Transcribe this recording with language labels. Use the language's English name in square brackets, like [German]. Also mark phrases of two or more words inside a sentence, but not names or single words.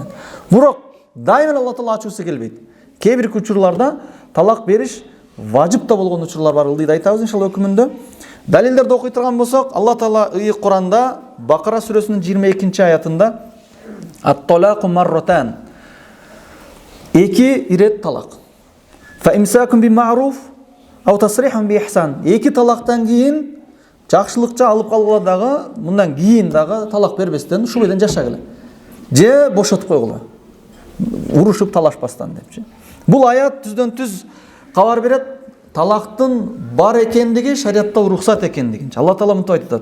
[Kyrgyz] Бирок дайыма Алла Таала ачуусу келбейт. Кээ бир учурларда талак бериш важип да болгон учурлар бар. Ылдыйда айтабыз иншалла өкүмүндө. Далилдерди окуй турган болсок, Алла Таала ыйык Куранда Бакара сүрөсүнүн 22 аятында [Arabic] الطلاق مرتان. [Kyrgyz] 2 ирет талак. [Arabic] فإمساك بمعروف أو تسريح بإحسان. [Kyrgyz] 2 талактан кийин жакшылыкча алып калгыла дагы, мындан кийин дагы талак бербестен ушул менен жашагыла. Же бошотуп койгула. Урушуп талашпастан депчи. Бул аят түздөн түз кабар берет талактын бар экендиги, шариатта уруксат экендигин. Алла Таала мынтип айтат.